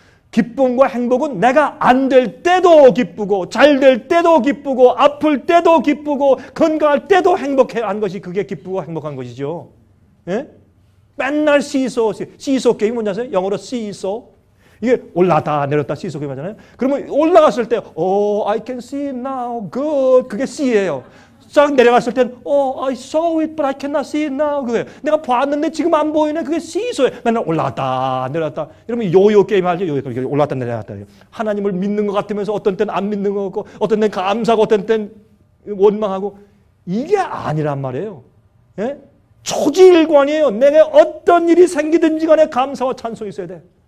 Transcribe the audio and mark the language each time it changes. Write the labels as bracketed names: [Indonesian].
[Korean] 기쁨과 행복은 내가 안 될 때도 기쁘고 잘 될 때도 기쁘고 아플 때도 기쁘고 건강할 때도 행복한 것이 그게 기쁘고 행복한 것이죠. 예? 맨날 시소 게임 뭔지 아세요? 영어로 시소. 이게 올라갔다 내렸다 시소 게임 하잖아요. 그러면 올라갔을 때 [English] I can see now, good. [Korean] 그게 C예요. 쫙 내려갔을 땐 [English] I saw it but I cannot see it now. [Korean] 그게 내가 봤는데 지금 안 보이네. 그게 시소예요. 맨날 올라갔다 내려갔다. 여러분 요요 게임 알죠? 요요 올라갔다 내려갔다. 하나님을 믿는 것 같으면서 어떤 때는 안 믿는 것 같고 어떤 때는 감사하고 어떤 때는 원망하고 이게 아니란 말이에요. 예? 초지일관이에요. 내게 어떤 일이 생기든지 간에 감사와 찬송이 있어야 돼.